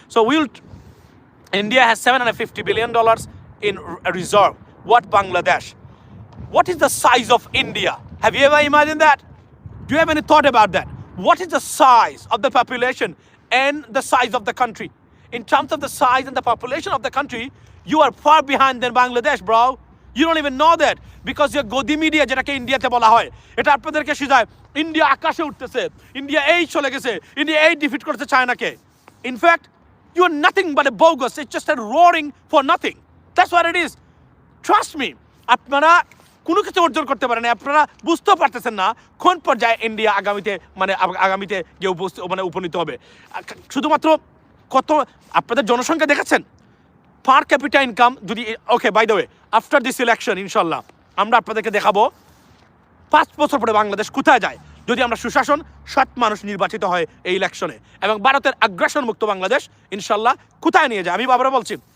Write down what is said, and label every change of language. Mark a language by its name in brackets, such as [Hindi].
[English] So India has $750 billion in reserve. What Bangladesh? What is the size of India? Have you ever imagined that? Do you have any thought about that? What is the size of the population and the size of the country? In terms of the size and the population of the country, you are far behind than Bangladesh, bro. You don't even know that because your [Bangla] গদি media যেটাকে ইন্ডিয়াতে বলা হয় এটা আপনাদেরকে শিখায় India আকাশে উঠতেছে, ইন্ডিয়া এই চলে গেছে, ইন্ডিয়া এই ডিফিট করতে চায়নাকে। [English] In fact you are nothing but a bogus. It's just a roaring for nothing. That's what it is. Trust me. [Bangla] আপনারা কোনো কিছু অর্জন করতে পারেন না, আপনারা বুঝতেও পারতেছেন না কোন পর্যায়ে ইন্ডিয়া আগামীতে গিয়ে উপনীত হবে। শুধুমাত্র কত আপনাদের জনসংখ্যা দেখেছেন, পার ক্যাপিটা ইনকাম যদি [English] okay by the way after this election [Bangla] ইনশাল্লাহ আমরা আপনাদেরকে দেখাবো 5 বছর পরে বাংলাদেশ কোথায় যায় যদি আমরা সুশাসন সৎ মানুষ নির্বাচিত হয় এই ইলেকশনে, এবং ভারতের আগ্রাসন মুক্ত বাংলাদেশ ইনশাল্লাহ কোথায় নিয়ে যায় আমি বাবারা বলছি।